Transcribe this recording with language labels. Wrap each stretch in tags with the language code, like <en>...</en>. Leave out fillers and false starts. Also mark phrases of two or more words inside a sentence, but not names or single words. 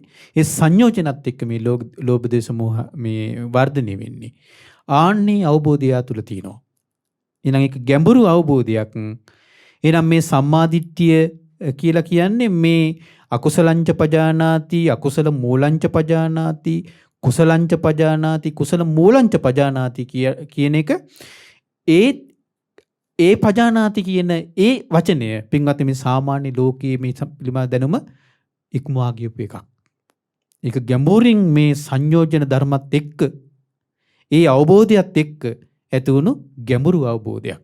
<si>ඒ සංයෝජනත් එක්ක මේ ලෝභ, දේශ, මෝහ මේ වර්ධනය වෙන්නේ. ආන්නේ අවබෝධය තුළ තියෙනවා. එහෙනම් ඒක ගැඹුරු අවබෝධයක්. එහෙනම් මේ සම්මාදිට්ඨිය කියලා කියන්නේ මේ</si> <pi>අකුසලංච පජානාති, අකුසල මූලංච පජානාති, කුසලංච පජානාති, කුසල මූලංච පජානාති</pi> <si>කියන එක ඒ පජානාති කියන ඒ වචනය පින්වත් මේ සාමාන්‍ය ලෝකයේ මේ පිළිබඳ දැනුම ඉක්මවා ගියපු එකක්. ඒක ගැඹුරින් මේ සංයෝජන ධර්මත් එක්ක ඒ අවබෝධයත් එක්ක ඇති වුණු ගැඹුරු අවබෝධයක්.</si>